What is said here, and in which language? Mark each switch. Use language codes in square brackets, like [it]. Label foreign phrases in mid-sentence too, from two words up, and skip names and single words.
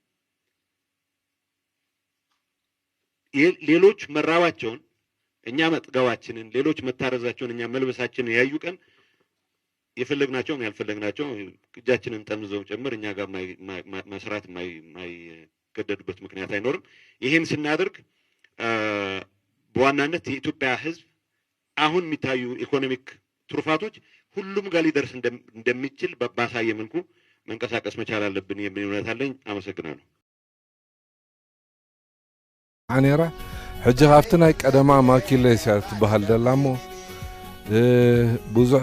[am] ሌሎች መራባቸውን እኛ መጥገባችንን ሌሎች መታረዛቸውን እኛ መልበሳችንን ያዩ ቀን የፈለግናቸውም ያልፈለግናቸው እጃችንን ጠምዘው ጭምር እኛ ጋር መስራት የማይገደዱበት ምክንያት አይኖርም። ይሄን ስናደርግ በዋናነት የኢትዮጵያ ህዝብ አሁን የሚታዩ ኢኮኖሚክ ትሩፋቶች ሁሉም ጋር ሊደርስ እንደሚችል ባሳየ መልኩ መንቀሳቀስ መቻል አለብን የሚል እምነት አለኝ። አመሰግናለሁ። [ti] አኔራ ሕጂ ካብቲ ናይ ቀደማ ማኪሌስያ ትበሃል ደላ እሞ ብዙሕ